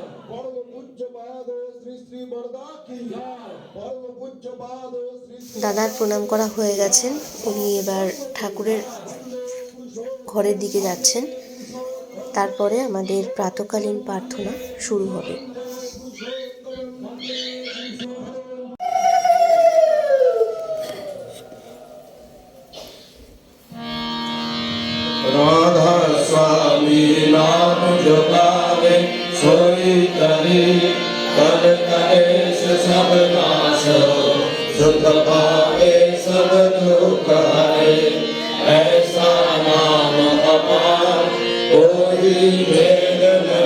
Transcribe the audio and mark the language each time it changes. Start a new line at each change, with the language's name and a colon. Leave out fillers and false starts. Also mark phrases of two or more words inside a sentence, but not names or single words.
Bangla: পরম পূজ্য পাদ শ্রী শ্রী বরদা কি পরম পূজ্য পাদ শ্রী শ্রী দাদার প্রণাম করা হয়ে গেছেন, উনি এবার ঠাকুরের ঘরের দিকে যাচ্ছেন। তারপরে আমাদের প্রাতকালীন প্রার্থনা শুরু হবে।
Hindi: राधा स्वामी नाम जो गावे सोई करे कर कलेश सब नाश सुख पावे सब दुख हरे ऐसा नाम अपार कोई भेद न